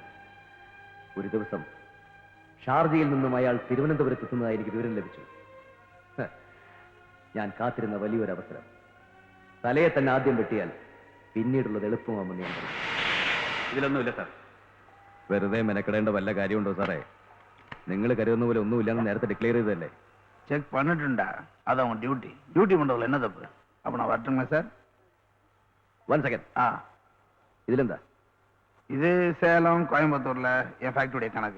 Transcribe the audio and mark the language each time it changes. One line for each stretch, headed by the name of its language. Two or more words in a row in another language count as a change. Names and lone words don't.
Malayalam: ഒരു ദിവസം ഷാർജയിൽ നിന്നും അയാൾ തിരുവനന്തപുരത്ത് എത്തുന്നതായി എനിക്ക് വിവരം ലഭിച്ചു. ഞാൻ കാത്തിരുന്ന വലിയൊരു അവസരം. തലയെ തന്നെ ആദ്യം വെട്ടിയാൽ പിന്നീടുള്ളത് എളുപ്പമാണെന്ന് ഞാൻ പറഞ്ഞു. ഇതിലൊന്നുമില്ല സാർ. വെറുതെ മെനക്കെടേണ്ട വല്ല കാര്യമുണ്ടോ സാറേ? നിങ്ങൾ കരുതുന്ന പോലെ ഒന്നുമില്ലെന്ന് നേരത്തെ ഡിക്ലെയർ ചെയ്തതല്ലേ?
Tamil: செக் பண்ணிட்டுண்டா. அது அவன் டியூட்டி. டியூட்டி பண்றதுல என்ன தப்பு? அப்ப நான் வரட்டுங்களா சார்? 1 செகண்ட். ഇതിലെന്താ? இது சேலம் கோயம்புத்தூர்ல என் ஃபேக்டரியுடைய கணக்கு.